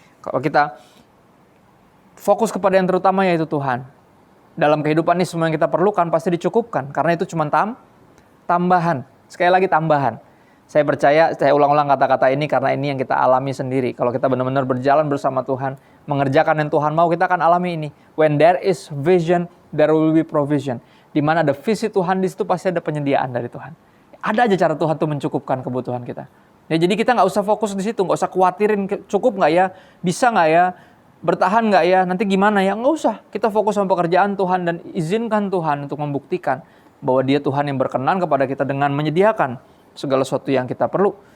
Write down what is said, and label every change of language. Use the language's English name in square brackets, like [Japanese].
[Indonesian] Kalau kita fokus kepada yang terutama, yaitu Tuhan. Dalam kehidupan ini semua yang kita perlukan pasti dicukupkan. Karena itu cuma tambahan. Sekali lagi tambahan. Saya percaya, saya ulang-ulang kata-kata ini karena ini yang kita alami sendiri. Kalau kita benar-benar berjalan bersama Tuhan, mengerjakan yang Tuhan mau, kita akan alami ini. [English] When there is vision, there will be provision. [Indonesian] Di mana ada visi Tuhan, di situ pasti ada penyediaan dari Tuhan. Ada aja cara Tuhan tuh mencukupkan kebutuhan kita. Ya, jadi kita nggak usah fokus di situ, nggak usah khawatirin cukup nggak ya, bisa nggak ya, bertahan nggak ya, nanti gimana ya, nggak usah. Kita fokus sama pekerjaan Tuhan dan izinkan Tuhan untuk membuktikan bahwa Dia Tuhan yang berkenan kepada kita dengan menyediakan segala sesuatu yang kita perlu.